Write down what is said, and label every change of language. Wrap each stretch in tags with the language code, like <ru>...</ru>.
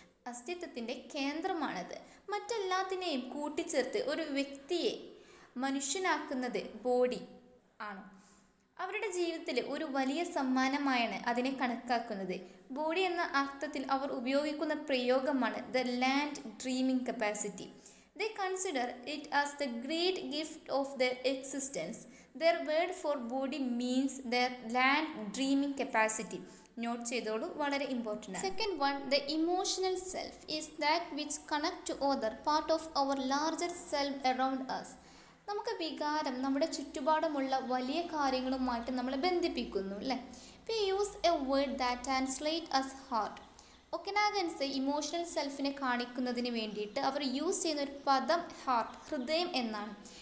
<ml>അസ്തിത്വത്തിൻ്റെ കേന്ദ്രമാണത്. മറ്റെല്ലാത്തിനെയും കൂട്ടിച്ചേർത്ത് ഒരു വ്യക്തിയെ മനുഷ്യനാക്കുന്നത് ബോഡി ആണ്. അവരുടെ ജീവിതത്തിൽ ഒരു വലിയ സമ്മാനമായാണ് അതിനെ കണക്കാക്കുന്നത്. ബോഡി എന്ന അർത്ഥത്തിൽ അവർ ഉപയോഗിക്കുന്ന പ്രയോഗമാണ് the land dreaming capacity.</ml> <en>They consider it as the great gift of their existence. Their word for body means their land dreaming capacity.</en> <ml>Not ചെയ്തോളൂ, വളരെ ഇമ്പോർട്ടൻ്റ് ആണ്.</ml> <en>Second one, the emotional self is that which connect to other part of our larger self around us.</en> <ml>നമുക്ക് വികാരം നമ്മുടെ ചുറ്റുപാടുമുള്ള വലിയ കാര്യങ്ങളുമായിട്ട് നമ്മളെ ബന്ധിപ്പിക്കുന്നു അല്ലേ.</ml> <en>We use a word that translate as heart.</en> <ml>ഒക്കനാഗൻസ് emotional സെൽഫിനെ കാണിക്കുന്നതിന് വേണ്ടിയിട്ട് അവർ യൂസ് ചെയ്യുന്ന ഒരു പദം ഹാർട്ട്, ഹൃദയം എന്നാണ്.</ml>